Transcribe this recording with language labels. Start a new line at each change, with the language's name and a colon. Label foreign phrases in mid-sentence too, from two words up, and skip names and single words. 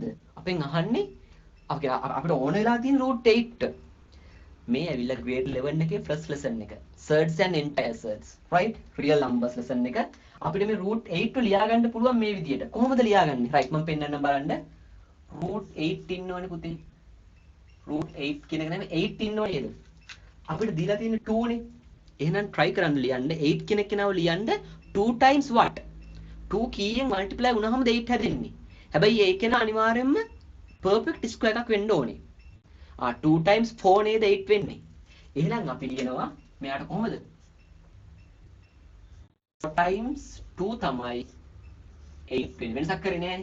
Sinhala: අපෙන් අහන්නේ අපිට ඕන වෙලා තියෙන √8. මේ ඇවිල්ලා grade 11 එකේ
English: first lesson
Sinhala: එක.
English: Surds and entire surds, right? Real numbers lesson
Sinhala: එක. අපිට මේ √8 ලියා ගන්න පුළුවන් මේ විදියට. කොහොමද ලියාගන්නේ? right මම පෙන්නන්න බලන්න. √8 ඉන්නවනේ පුතේ. √8 කියන එක නෙමෙයි 8 ඉන්නව නේද? අපිට දීලා තියෙන 2 නේ. එහෙනම් try කරන්න ලියන්න 8 කියන කෙනාව ලියන්න
English: 2 times what?
Sinhala: 2 කීයෙන් multiply වුණාමද 8 හැදෙන්නේ. හැබැයි ඒකේන අනිවාර්යයෙන්ම
English: perfect square
Sinhala: එකක් වෙන්න ඕනේ. 2 times 4 නේද 8 වෙන්නේ. එහෙනම් අපි ලියනවා මෙයාට කොහොමද? 4 times 2 තමයි 8 වෙන්නේ. වෙනසක් කරේ නෑනේ.